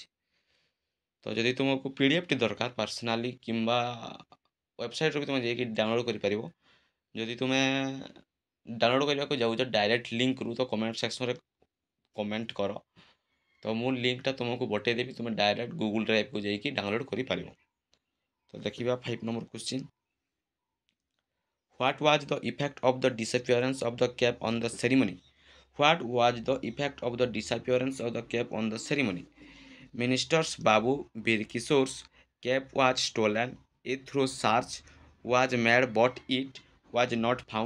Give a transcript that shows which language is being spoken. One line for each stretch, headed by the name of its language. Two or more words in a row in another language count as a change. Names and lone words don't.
Odia: ତ ଯଦି ତୁମକୁ ପିଡ଼ିଏଫ୍ଟି ଦରକାର ପର୍ସନାଲି କିମ୍ବା ୱେବସାଇଟ୍ରୁ ବି ତୁମେ ଯାଇକି ଡାଉନଲୋଡ଼ କରିପାରିବ। ଯଦି ତୁମେ ଡାଉନଲୋଡ଼ କରିବାକୁ ଯାଉଛ
English: direct linkରୁ
Odia: ତ
English: comment sectionରେ
Odia: କମେଣ୍ଟ କର। ତ ମୁଁ ଲିଙ୍କଟା ତୁମକୁ ବତେଇଦେବି। ତୁମେ
English: direct Google Driveକୁ
Odia: ଯାଇକି ଡାଉନଲୋଡ଼ କରିପାରିବ। ତ ଦେଖିବା 5
English: number question. What was the effect of the disappearance of the cap on the ceremony? What was the effect of the disappearance of the cap on the ceremony? Minister's Babu Birkisor's cap was stolen. A thorough search was made, but it was not found.